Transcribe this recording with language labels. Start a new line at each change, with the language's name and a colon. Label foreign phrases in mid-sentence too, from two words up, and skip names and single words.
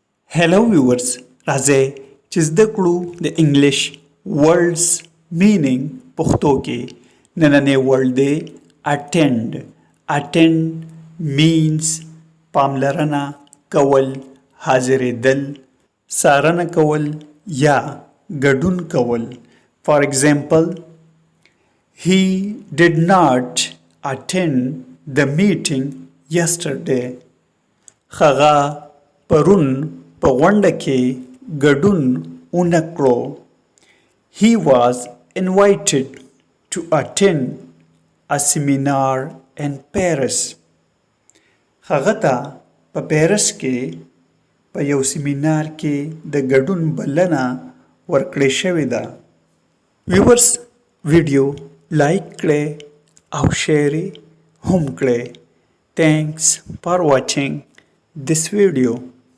English: Hello viewers,
Pashto: راځئ چې زده کړو د انګلیش
English: words meaning
Pashto: پښتو کې نننې word دی attend.
English: Attend means
Pashto: پاملرنه کول، حاضرېدل، څارنه کول یا ګډون کول.
English: For example, he did not attend the meeting yesterday.
Pashto: هغه پرون په غونډه کې ګډون ونه کړو.
English: He was invited to attend a seminar in Paris.
Pashto: هغه ته په پیرس کې په یو سیمینار کې د ګډون بلنه ورکړې شوې ده.
English: viewers video like
Pashto: کړئ او شیر هم کړئ.
English: Thanks for watching this video.